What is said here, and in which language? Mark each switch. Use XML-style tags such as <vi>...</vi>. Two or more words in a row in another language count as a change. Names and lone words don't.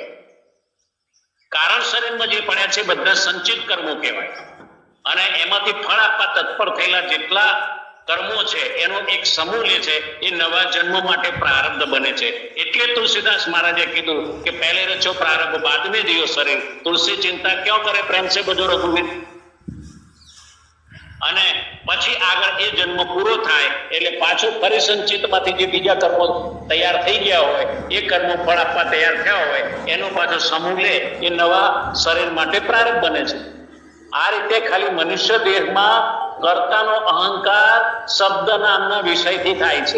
<gu>કારણ શરીરમાં જે પડ્યા છે બધા સંચિત કર્મો કહેવાય અને એમાંથી ફળ આપવા તત્પર થયેલા જેટલા કર્મો છે એનો એક સમૂહ લે છે એ નવા જન્મ માટે પ્રારબ્ધ બને છે. એટલે તુલસીદાસ મહારાજે કીધું કે</gu> <hi>पहले रचो प्रारब्ध बाद में दियो शरीर, तुलसी चिंता क्यों करे प्रेम से बजो रघुवीर.</hi> <gu>અને પછી આગળ એ જન્મ પૂરો થાય એટલે પાછું ફરી સંચિતમાંથી જે બીજા કર્મો તૈયાર થઈ ગયા હોય એ કર્મો ફળ આપવા તૈયાર થયા હોય એનો પાછો સમૂહ લે એ નવા શરીર માટે પ્રારબ્ધ બને છે. આ રીતે ખાલી મનુષ્ય દેહમાં કર્તાનો અહંકાર શબ્દ નામના વિષયથી થાય છે.</gu>